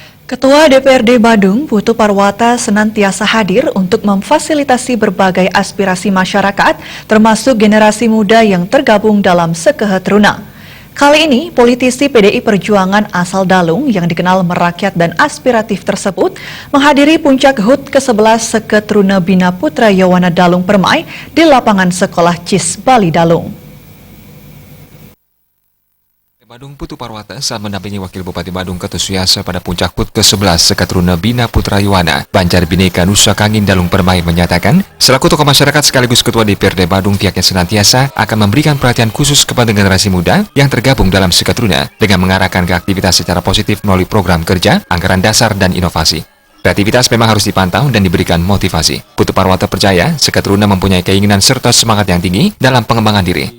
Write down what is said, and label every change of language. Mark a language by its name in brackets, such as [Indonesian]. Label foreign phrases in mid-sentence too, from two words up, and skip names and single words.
[Indonesian] Ketua DPRD Badung, Putu Parwata, senantiasa hadir untuk memfasilitasi berbagai aspirasi masyarakat, termasuk generasi muda yang tergabung dalam Sekehet Runa. Kali ini, politisi PDI Perjuangan asal Dalung yang dikenal merakyat dan aspiratif tersebut menghadiri puncak HUT ke-11 Sekehet Runa Bina Putra Yawana Dalung Permai di lapangan Sekolah CIS Bali Dalung. Badung Putu Parwata saat mendampingi Wakil Bupati Badung Ketut Suyasa pada puncak HUT ke-11 Sekehet Runa Bina Putra Yawana, Banjar Bineka Nusa Kangin Dalung Permai menyatakan, selaku tokoh masyarakat sekaligus Ketua DPRD Badung, pihaknya senantiasa akan memberikan perhatian khusus kepada generasi muda yang tergabung dalam Sekehet Runa dengan mengarahkan ke aktivitas secara positif melalui program kerja, anggaran dasar, dan inovasi. Kreativitas memang harus dipantau dan diberikan motivasi. Putu Parwata percaya Sekehet Runa mempunyai keinginan serta semangat yang tinggi dalam pengembangan diri.